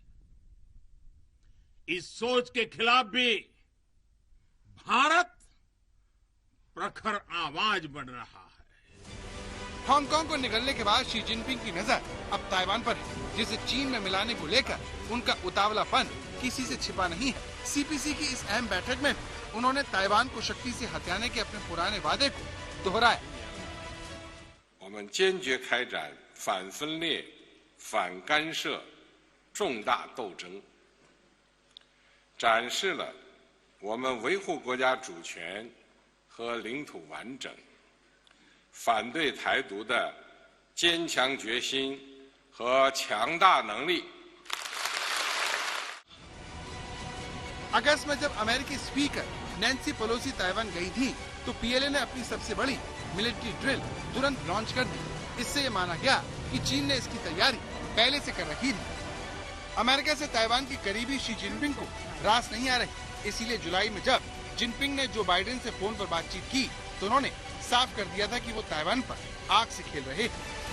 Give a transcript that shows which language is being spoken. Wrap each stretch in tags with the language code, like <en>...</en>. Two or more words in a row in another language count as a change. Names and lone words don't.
<hi>इस सोच के खिलाफ भी भारत प्रखर आवाज बढ़ रहा है। हांगकांग को निगलने के बाद शी जिनपिंग की नजर अब ताइवान पर है, जिसे चीन में मिलाने को लेकर उनका उतावलापन किसी से छिपा नहीं है। CPC की इस अहम बैठक में उन्होंने ताइवान को शक्ति से हथियाने के अपने पुराने वादे को दोहराया।</hi> <zh>我们坚决开展反分裂、反干涉重大斗争，展示了我们维护国家主权和领土完整、反对台独的坚强决心和强大能力。</zh> <hi>अगस्त में जब अमेरिकी स्पीकर नैन्सी पेलोसी ताइवान गई थी तो पीएलए ने अपनी सबसे बड़ी</hi> <en>military drill</en> <hi>तुरंत लॉन्च कर दी। इससे ये माना गया कि चीन ने इसकी तैयारी पहले से कर रखी थी। अमेरिका से ताइवान की करीबी शी जिनपिंग को रास नहीं आ रही, इसीलिए जुलाई में जब जिनपिंग ने जो बाइडेन से फोन पर बातचीत की तो उन्होंने साफ कर दिया था कि वो ताइवान पर आग से खेल रहे थे।</hi>